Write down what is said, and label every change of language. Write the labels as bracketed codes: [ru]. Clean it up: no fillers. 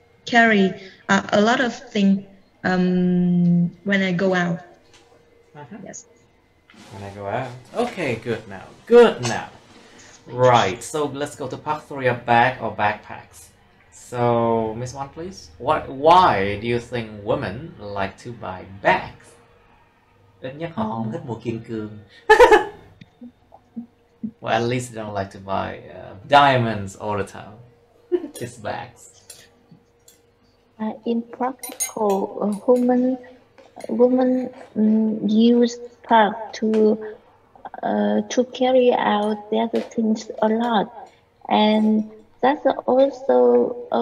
[en] carry a lot of things when I go out. Yes. When I go out. Okay, good now. Good now. Right. So let's go to part 3 of bag or backpacks. So, Miss One, please. Why do you think women like to buy bags? [vi] Ít nhất họ không thích mua kim cương. [en] Well, at least they don't like to buy diamonds all the time. Just bags. In practical, women use bag to carry out the other things a lot, and that's also